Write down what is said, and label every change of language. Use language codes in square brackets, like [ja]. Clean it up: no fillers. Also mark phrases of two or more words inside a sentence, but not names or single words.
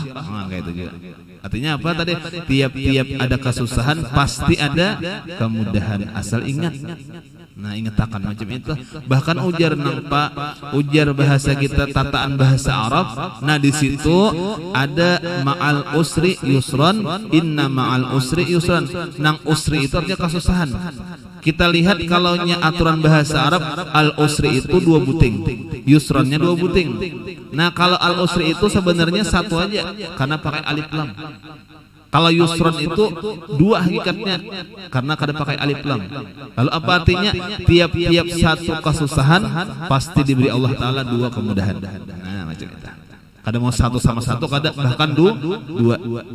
[bjn] Nah kayak itu juga. Artinya apa tadi? Tiap-tiap ada kesusahan pasti ada kemudahan, asal ingat. Nah ingat akan macam itu. Bahkan ujar nampak ujar bahasa kita tataan bahasa Arab. Nah di situ ada [ar] مع العسر يسرا إن مع العسر يسرا. [bjn] Nang usri itu artinya kesusahan. Kita lihat kalau aturan bahasa Arab al-usri itu 2 buting, yusronnya 2 buting. Nah kalau al-usri itu sebenarnya 1 aja karena pakai [ar] ألف لام. [bjn] Kalau yusron itu 2 hakikatnya karena kada pakai [ar] ألف لام. [bjn] Lalu apa artinya? Tiap-tiap satu kesusahan pasti diberi Allah Ta'ala 2 kemudahan. Nah macam itu. Kada mau 1 sama 1, kada bahkan 2.